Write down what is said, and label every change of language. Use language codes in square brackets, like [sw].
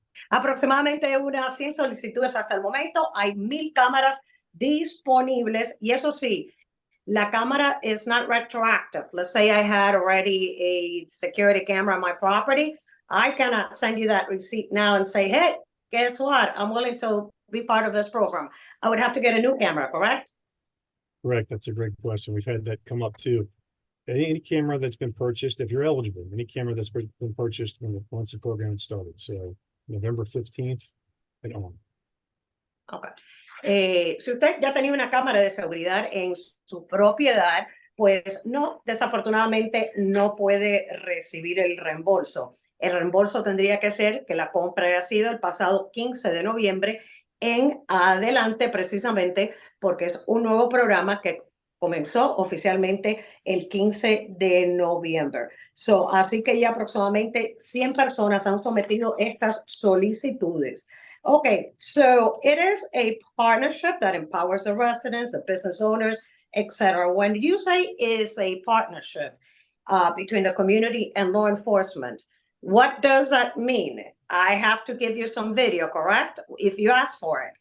[es] Aproximadamente unas 100 solicitudes hasta el momento. Hay 1,000 cámaras disponibles y eso sí, la cámara [en] is not retroactive. Let's say I had already a security camera on my property. I cannot send you that receipt now and say, hey, guess what? I'm willing to be part of this program. I would have to get a new camera, correct? Correct. That's a great question. We've had that come up too. Any camera that's been purchased, if you're eligible, any camera that's been purchased once the program started. So November 15th and on. Okay. [es] Si usted ya tenía una cámara de seguridad en su propiedad, pues no, desafortunadamente no puede recibir el reembolso. El reembolso tendría que ser que la compra haya sido el pasado 15 de noviembre en adelante, precisamente porque es un nuevo programa que comenzó oficialmente el 15 de noviembre. Así que ya aproximadamente 100 personas han sometido estas solicitudes. [en] Okay, so it is a partnership that empowers the residents, the business owners, etc. When you say it's a partnership between the community and law enforcement, what does that mean? I have to give you some video, correct? If you ask for it.